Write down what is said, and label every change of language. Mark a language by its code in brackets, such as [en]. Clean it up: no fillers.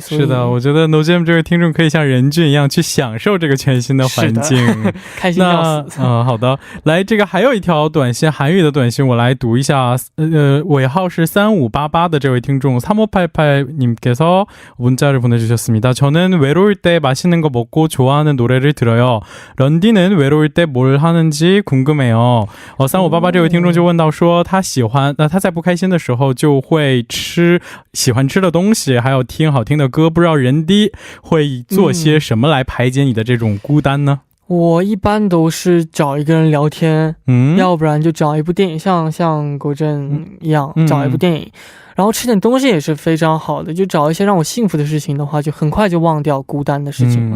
[zh] 是的，我觉得 NoJam 这位听众可以像任俊一样去享受这个全新的环境，开心要死。好的，来，这个还有一条短信，韩语的短信，我来读一下。尾号是3588的这位听众 [ko] 3588님께서 문자를 보내주셨습니다. 저는 외로울 때 맛있는 거 먹고 좋아하는 노래를 들어요. 런디는 외로울 때 뭘 하는지 궁금해요. [zh] 3588这位听众就问到说他在不开心的时候就会吃喜欢吃的东西，还有听好听的歌，不知道人D会做些什么来排解你的这种孤单呢？我一般都是找一个人聊天，要不然就找一部电影，像国振一样找一部电影，然后吃点东西也是非常好的，就找一些让我幸福的事情的话，就很快就忘掉孤单的事情了。